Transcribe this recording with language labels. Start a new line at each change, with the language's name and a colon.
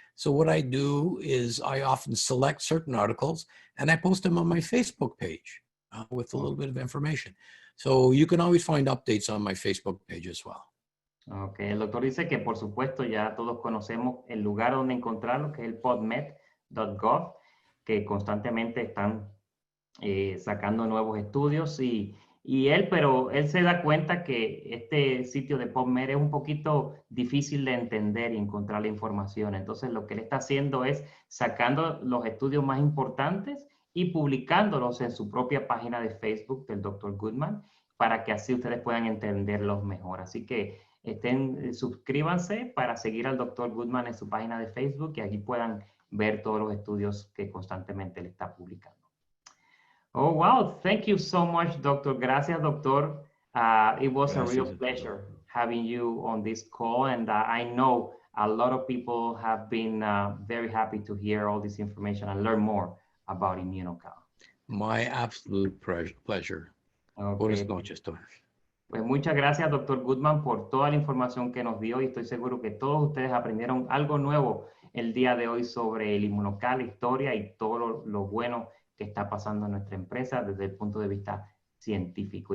English: So what I do is I often select certain articles and I post them on my Facebook page with a little bit of information. So you can always find updates on my Facebook page as well.
Spanish: Ok, el doctor dice que por supuesto ya todos conocemos el lugar donde encontrarlo, que es el pubmed.gov, que constantemente están sacando nuevos estudios pero él se da cuenta que este sitio de PubMed es un poquito difícil de entender y encontrar la información. Entonces lo que él está haciendo es sacando los estudios más importantes y publicándolos en su propia página de Facebook del Dr. Gutman para que así ustedes puedan entenderlos mejor. Así que suscríbanse para seguir al Dr. Gutman en su página de Facebook y aquí puedan ver todos los estudios que constantemente le está publicando.
English: Oh, wow. Thank you so much, Doctor.
Spanish: Gracias, Doctor.
English: It was a real pleasure having you on this call. And I know a lot of people have been very happy to hear all this information and learn more about IMMUNOCAL. My absolute pleasure. Okay.
Spanish: Buenas noches. Pues muchas gracias, Doctor Gutman, por toda la información que nos dio y estoy seguro que todos ustedes aprendieron algo nuevo el día de hoy sobre el IMMUNOCAL, historia y todo lo bueno que está pasando en nuestra empresa desde el punto de vista científico.